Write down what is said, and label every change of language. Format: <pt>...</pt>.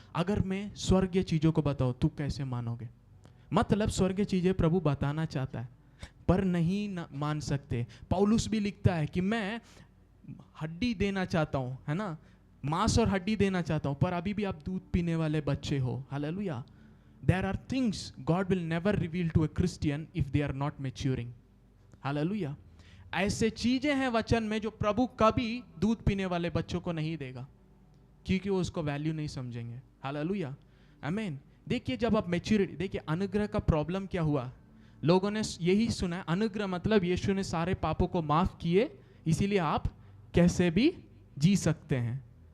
<hi>अगर मैं स्वर्गीय चीजों को बताऊं तू कैसे मानोगे? मतलब स्वर्गीय चीजें प्रभु बताना चाहता है पर नहीं मान सकते। पौलुस भी लिखता है कि मैं हड्डी देना चाहता हूं, है ना, मांस और हड्डी देना चाहता हूं, पर अभी भी आप दूध पीने वाले बच्चे हो। Hallelujah.</hi> <en>There are things God will never reveal to a Christian if they are not maturing.</en> <hi>Hallelujah. ऐसे चीजें हैं वचन में जो प्रभु कभी दूध पीने वाले बच्चों को नहीं देगा, क्योंकि वो उसको वैल्यू नहीं समझेंगे। हालेलुया, आमीन। देखिए जब आप मैच्योरिटी, देखिए अनुग्रह का प्रॉब्लम क्या हुआ? लोगों ने यही सुना है अनुग्रह मतलब यीशु ने सारे पापों को माफ किए इसीलिए आप कैसे भी जी सकते हैं।</hi>